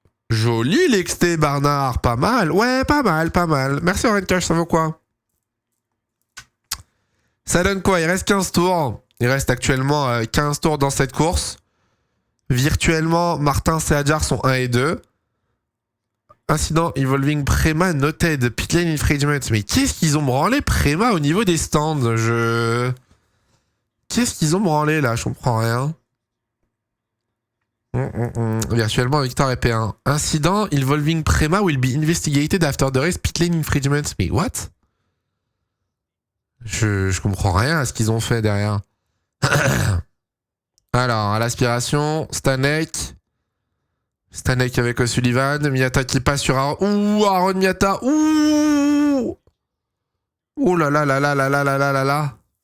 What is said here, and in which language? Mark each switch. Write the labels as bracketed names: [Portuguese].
[French] Joli l'exté, Barnard. Pas mal. Ouais, pas mal. Merci, Orencash, ça vaut quoi? Ça donne quoi? Il reste 15 tours. Il reste actuellement 15 tours dans cette course. Virtuellement, Martins et Adjar sont 1 et 2. [English] Incident involving Prema noted. Pitlane infringement. [French] Mais qu'est-ce qu'ils ont branlé Prema au niveau des stands? Qu'est-ce qu'ils ont branlé là? Je comprends rien. Virtuellement, Victor est P1. [English] Incident involving Prema will be investigated after the race pitlane infringement. [French] Mais what? Je comprends rien à ce qu'ils ont fait derrière. Alors, à l'aspiration, Stanek avec O'Sullivan, Miyata qui passe sur Aaron. Ouh, Aaron Miyata. Ouh. Oh là là là là là là là là là là.